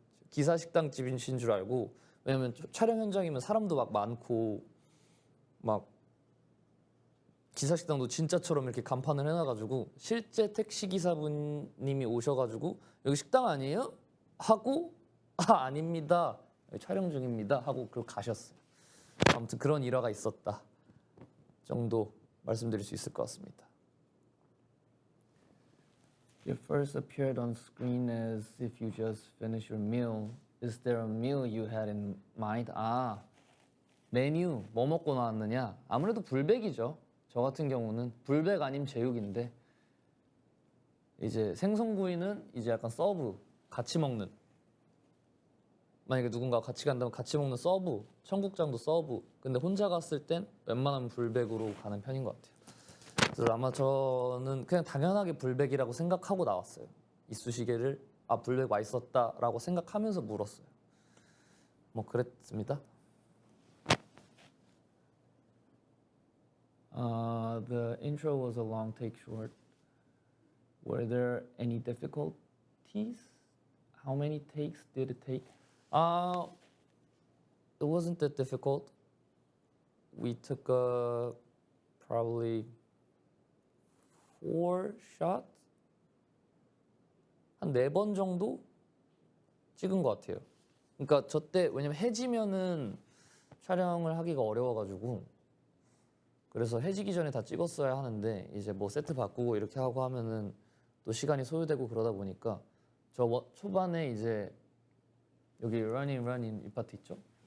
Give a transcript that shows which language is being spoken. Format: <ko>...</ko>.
<ko>기사식당 집이신 줄 알고 왜냐면 촬영 현장이면 사람도 막 많고 막 기사식당도 진짜처럼 이렇게 간판을 해놔가지고 실제 택시 기사분님이 오셔가지고 여기 식당 아니에요? 하고 아닙니다 촬영 중입니다 하고 그리고 가셨어요. 아무튼 그런 일화가 있었다 정도 말씀드릴 수 있을 것 같습니다.</ko> <en>You first appeared on screen as if you just finished your meal. Is there a meal you had in mind?</en> <ko>메뉴 뭐 먹고 나왔느냐? 아무래도 불백이죠. 저 같은 경우는 불백 아님 제육인데 이제 생선구이는 이제 약간 서브 같이 먹는 만약에 누군가 같이 간다면 같이 먹는 서브 청국장도 서브 근데 혼자 갔을 땐 웬만하면 불백으로 가는 편인 것 같아요. 그래서 아마 저는 그냥 당연하게 불백이라고 생각하고 나왔어요. 이쑤시개를 불백 맛있었다라고 생각하면서 물었어요. 뭐 그랬습니다.</ko> <en>The intro was a long take short. Were there any difficulties? How many takes did it take? It wasn't that difficult. We took probably 4 shots?</en> <ko>한 4번 정도 찍은 것 같아요. 그러니까 저 때 왜냐면 해지면은 촬영을 하기가 어려워가지고 그래서 해지기 전에 다 찍었어야 하는데 이제 뭐 세트 바꾸고 이렇게 하고 하면은 또 시간이 소요되고 그러다 보니까 초반에 이제 여기 running 이 파트 있죠?</ko>